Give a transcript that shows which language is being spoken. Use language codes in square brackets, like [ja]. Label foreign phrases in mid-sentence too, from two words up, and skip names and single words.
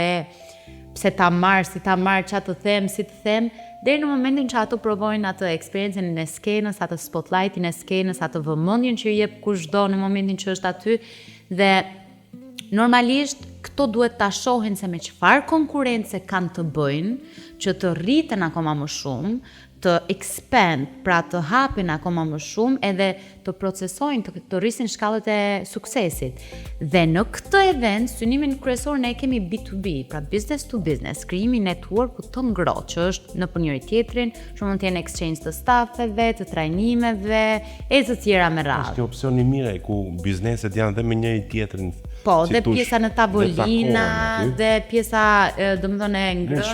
[sq] Pse ta marr, si ta marr, ç'a të them, si të them, deri në momentin që ato provojnë atë eksperiencën e skenës, atë spotlightin e skenës, atë vëmendjen që i jep kushdo në momentin që është aty dhe normalisht këto duhet ta shohin se me çfarë konkurrence kanë të bëjnë që të rriten akoma më shumë, të expand, pra të hapin akoma më shumë edhe të procesojnë, të rrisin shkallët e suksesit. Dhe në këtë event, synimin kryesor ne kemi B2B, pra [en] business to business, [sq] krijimi networku të ngrohtë, që është në për njëri tjetrin, që mund të jenë exchange të stafeve, të trajnimeve, e të tjera me radhë. Është një opsion i mirë ku bizneset janë dhe me njëri tjetrin. Po, dhe pjesa në tavolina, dhe pjesa, domethënë e ngrënjes,